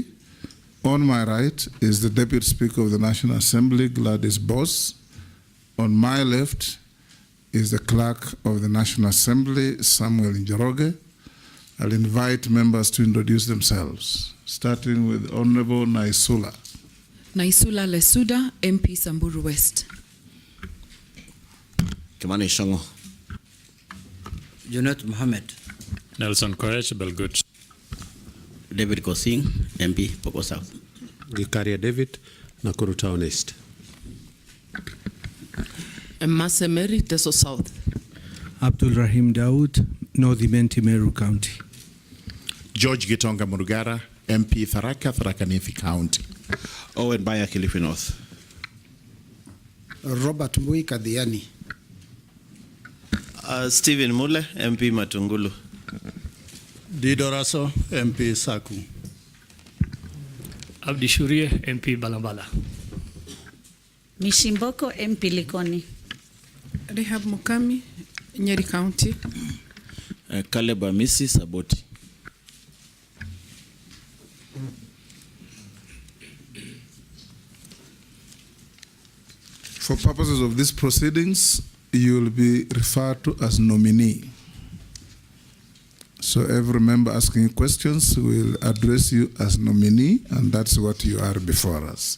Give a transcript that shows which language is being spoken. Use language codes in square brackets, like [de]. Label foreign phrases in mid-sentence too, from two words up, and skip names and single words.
[en] On my right is the Deputy Speaker of the National Assembly, Gladys Boss. On my left is the Clerk of the National Assembly, Samuel Njoroge. I'll invite members to introduce themselves, starting with Honorable Naisula. Naisula Lesuda, MP Samburu West. Kimani Shongo. Junet Mohammed. Nelson Koech Belgut. David Kosing, MP Poko South. Gikaria David, Nakuru Town East. Masemeri, Teso South. Abdul Rahim Daoud, North Imenti Meru County. George Gitonga Murugara, MP Tharaka Nithi County. Owen Baya Kilifi North. Robert Mbui Kadhiani. Stephen Mule, MP Matungulu. Dido Raso, MP Saku. Abdi Shurie, MP Balambala. Mishimboko, MP Likoni. Rehab Mukami, Nyeri County. Caleb Amisi Saboti. For purposes of these proceedings, you will be referred to as nominee. So every member asking questions will address you as nominee, and that's what you are before us.